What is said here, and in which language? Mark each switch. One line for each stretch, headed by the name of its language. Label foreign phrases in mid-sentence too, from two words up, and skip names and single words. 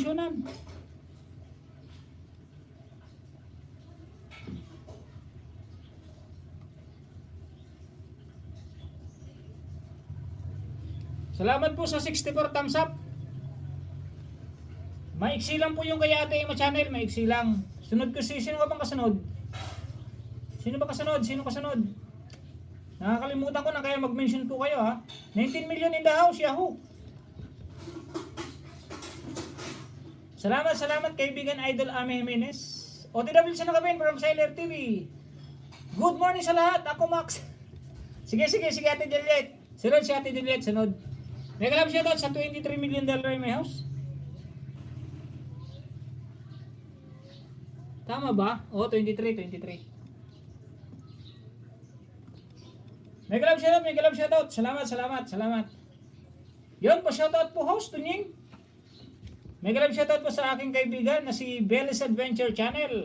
Filipino: Salamat po sa 64 thumbs up. Maiksi lang po yung kay Ate Ima Channel, maiksi lang. Sunod ko sino ka bang kasunod? Sino kasunod? Nakakalimutan ko na kaya mag-mention po kayo ha.
English: 19 million in the house, Yahoo!
Filipino: Salamat kaibigan Idol Ame Jimenez. OTW sa nakapin from Sailor TV.
English: Good morning
Filipino: sa lahat, ako Max. Sige Ate Juliet. Sunod si Ate Juliet, sunod. May kalab siya sa $23
English: million in my house.
Filipino: Tama ba? Oo, 23. May galab shoutout. Salamat. Yun, pa-shoutout po host, Tunying. May galab shoutout po sa aking kaibigan na si Bellis Adventure Channel.